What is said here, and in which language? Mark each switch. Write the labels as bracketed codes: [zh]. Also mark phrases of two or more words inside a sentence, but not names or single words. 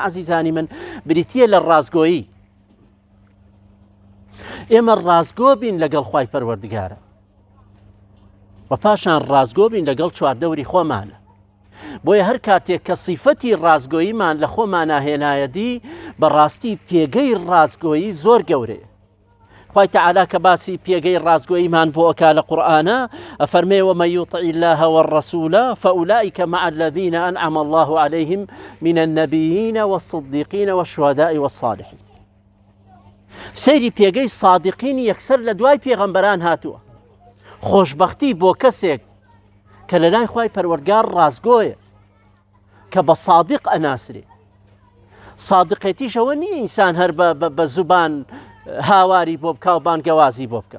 [ckb] عەزیزانی من، بریتیە لە ڕازگۆیی. ئێمە ڕازگۆ بین لەگەڵ خوای پەروەردگارە و پاشان ڕازگۆ بین لەگەڵ چواردەوری خۆمانە. بۆیە هەر کاتێک کە سیفەتی ڕازگۆییمان لە خۆمانە هێنایەتی، بەڕاستی پێگەی ڕازگۆیی زۆر گەورەیە. خوای تەعالا کە باسی پێگەی ڕازگۆییمان بۆ ئەکا لە قورئانە ئەفەرمێ [ar] ومن یطع الله والرسول فأولئك مع الذين أنعم الله عليهم من النبيين والصديقين والشهداء والصالحين. [ckb] سەیری پێگەی صادقین یەکسەر لە دوای پێغەمبەران هاتووە. خۆشبەختی بۆ کەسێک کە لە لای خوای پەروەردگار ڕازگۆیە کە بە صادق ئەناسرێ. صادقێتیشەوە نییە ئینسان هەر بە زوبان هاواری بۆ بکە و بانگەوازی بۆ بکە.